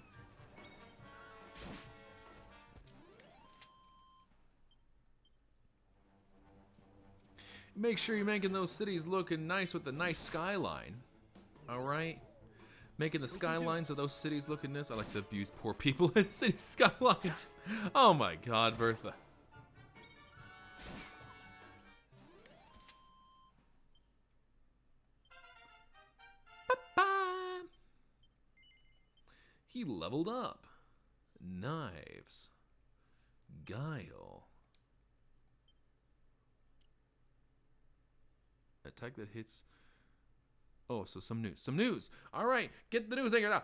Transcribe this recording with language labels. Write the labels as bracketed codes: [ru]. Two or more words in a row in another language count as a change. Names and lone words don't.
[en] Make sure you're making those cities looking nice with the nice skyline. Alright? Making the skylines of those cities looking nice. I like to abuse poor people in city skylines. Oh my god, Bertha. Ba-ba. He leveled up. Knives. Guile. Attack that hits. Oh, so some news. Some news. All right, get the news in here now.